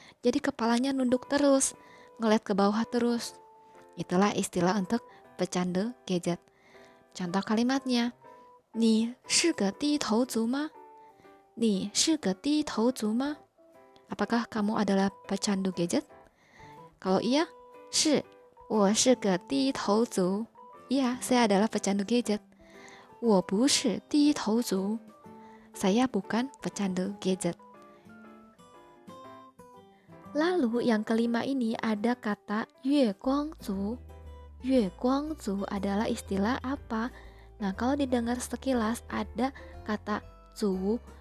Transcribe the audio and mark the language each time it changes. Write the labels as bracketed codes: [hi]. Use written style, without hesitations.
[id] Jadi kepalanya nunduk terus, ngeliat ke bawah terus. Itulah istilah untuk pecandu gadget. Contoh kalimatnya. [zh] 你是个低头族吗?你是个低头族吗? [id] Apakah kamu adalah pecandu gadget? Kalau iya, [zh] 是，我是个低头族. [id] Iya, saya adalah pecandu gadget. [zh] 我不是低头族. [id] Saya bukan pecandu gadget. Lalu yang kelima ini ada kata 月光族. 月光族 adalah istilah apa? Nah, kalau didengar sekilas ada kata 族